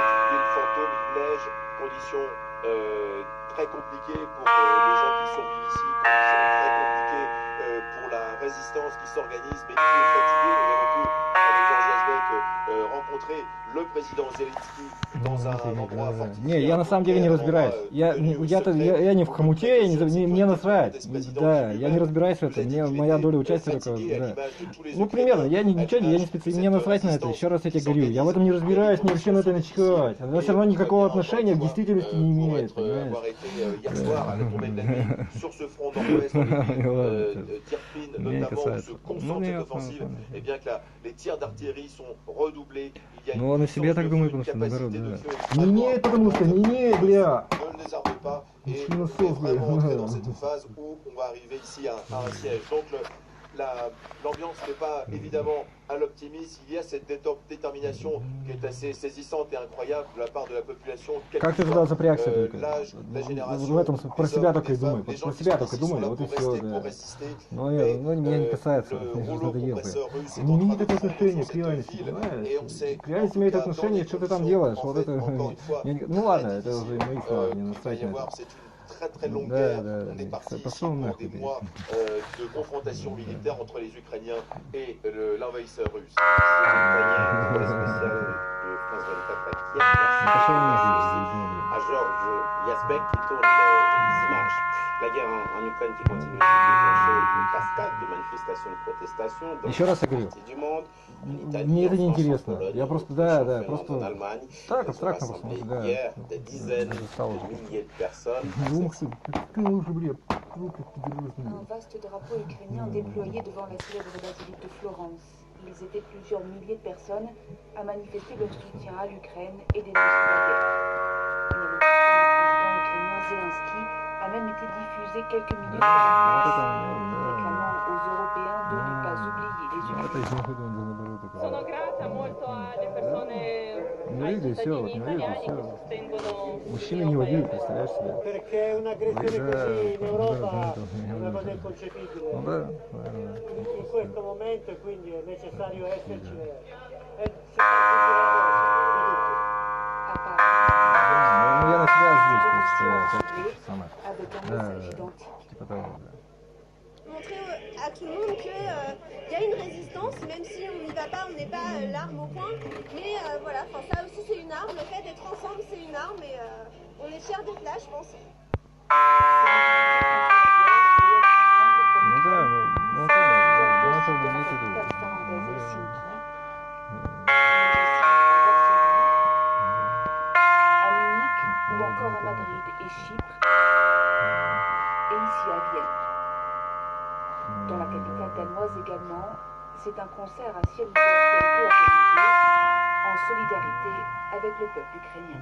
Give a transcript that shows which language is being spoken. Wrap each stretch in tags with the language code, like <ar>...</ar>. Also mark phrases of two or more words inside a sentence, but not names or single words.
<fr>C'est une ville fantôme, il neige, conditions très compliquées pour les gens qui survivent ici, conditions très compliquées pour la résistance qui s'organise mais qui est fatiguée. Nous avons pu, avec Georges Yazbek, rencontrer le président Zelensky dans un endroit fortifié.</fr> <ru>Не, я на самом деле не разбираюсь. Я не в хомуте, мне насрать. Да, я не разбираюсь в этом. Мне моя доля участия только. Да. Ну, примерно, я не специалист, мне насрать на это. Еще раз я тебе говорю, я в этом не разбираюсь, мне вообще на это начхать. Она все равно никакого отношения к действительности не имеет.</ru> <fr>Sur ce front nord-ouest, Tirpin notamment, où se concentre cette offensive, et bien que les tirs d'artillerie sont redoublés.</fr> <ru>Ну, он о себе так думает, потому что наоборот, да. Не имеет, потому что не имеет, бля.</ru> <fr>Ne les armez pas, et on est vraiment entré dans cette phase où on va arriver ici à un siège. Donc l'ambiance n'est pas évidemment à l'optimisme. Il y a cette détermination qui est assez saisissante et incroyable de la part de la population.</fr> <ru>Как ты туда запрягся только?</ru> <fr>La génération,</fr> <ru>в этом про себя только и думай, про себя только думай, вот и все, да. Ну, меня не касается, мне уже надоело. Не имеет это отношения к реальности, понимаешь? К реальности имеет отношение, что ты там делаешь, вот это... Ну ладно, это уже мои слова, не насрать на это.</ru> <fr>Très très longue guerre. On est parti ici pour des mois de confrontation militaire entre les Ukrainiens et l'envahisseur russe. C'est un envoyé spécial de France 24 à Kiev. Merci à Georges Yazbek qui tourne les images. La guerre en Ukraine qui continue de déclencher une cascade de manifestations, de protestations dans</fr> <ru>Еще раз я говорю,</ru> <fr>parties du monde.</fr> <ru>мне это не интересно. Я просто, да, просто</ru> <fr>En Allemagne,</fr> <ru>так, абстрактно просто, да.</ru> <fr>hier, des dizaines de milliers de personnes. Un vaste drapeau ukrainien déployé devant la célèbre basilique de Florence. Ils étaient plusieurs milliers de personnes à manifester leur soutien à l'Ukraine et dénoncer la guerre. Une allocution du président ukrainien Zelensky a même été diffusée quelques minutes avant la presse, réclamant aux Européens de ne pas oublier les Ukrainiens.</fr> <it>Sono grata molto alle persone, ai cittadini italiani che sostengono</it> <ru>Мужчины не воюют, представляешь себе?</ru> <it>Perché un'aggressione così in Europa è una cosa inconcepibile.</it> <ru>Ну да,</ru> <it>In questo momento quindi è necessario esserci e</it> <ru>ну я на себя озвучил, что я как самое.</ru> <fr>Avec un</fr> <ru>Да,</ru> <fr>message</fr> <ru>да,</ru> <fr>identique.</fr> <ru>типа того, да.</ru> <fr>Montrer à tout le monde qu'il y a une résistance, même si on n'y va pas, on n'est pas l'arme au poing. Mais voilà, ça aussi c'est une arme, le fait d'être ensemble c'est une arme et on est fiers d'être là, je pense.</fr> <ru>Ну да, ну это имеется в виду.</ru> <fr>À Munich ou encore à Madrid et Chypre, et ici à Vienne. Dans la capitale danoise également, c'est un concert à ciel ouvert qui a été organisé en solidarité avec le peuple ukrainien.</fr>